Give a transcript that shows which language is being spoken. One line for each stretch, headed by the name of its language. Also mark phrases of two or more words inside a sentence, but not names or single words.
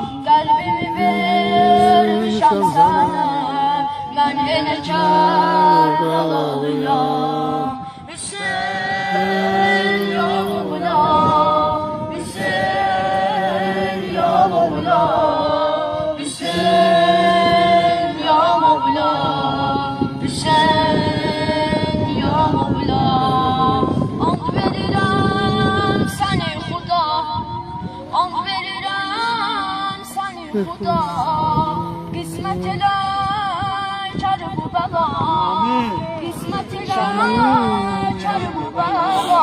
Turkish: Kalbimi vermişim sana, ben elekar belalıyam. Hüseyin ya Mevla, Hüseyin ya Mevla, Hüseyin ya Mevla, Hüseyin ya Mevla.
Azerbaijani: Ant verirəm səni Xuda, ant verirəm səni Xuda, qismət elə kar bu bəla, qismət elə kar bu bəla.